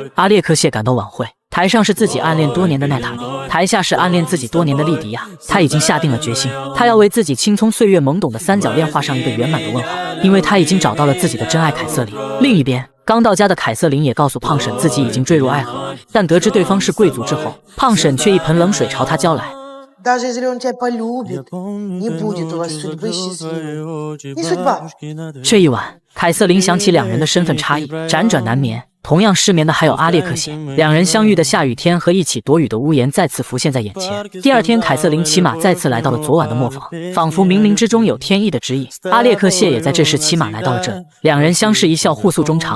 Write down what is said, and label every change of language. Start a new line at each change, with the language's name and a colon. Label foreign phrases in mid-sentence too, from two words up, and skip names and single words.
Chinese: 阿列克谢感到晚会，台上是自己暗恋多年的奈塔莉，台下是暗恋自己多年的莉迪亚。他已经下定了决心，他要为自己青葱岁月懵懂的三角恋画上一个圆满的问号，因为他已经找到了自己的真爱凯瑟琳。另一边，刚到家的凯瑟琳也告诉胖婶自己已经坠入爱河，但得知对方是贵族之后，胖婶却一盆冷水朝她浇来。
Russian: Даже если он тебя полюбит, не будет у вас судьбы счастливой. Не судьба.
Chinese: 这一晚，凯瑟琳想起两人的身份差异，辗转难眠。同样失眠的还有阿列克谢，两人相遇的下雨天和一起躲雨的屋檐再次浮现在眼前。第二天，凯瑟琳骑马再次来到了昨晚的磨坊，仿佛冥冥之中有天意的指引。阿列克谢也在这时骑马来到了这里，两人相视一笑，互诉衷肠。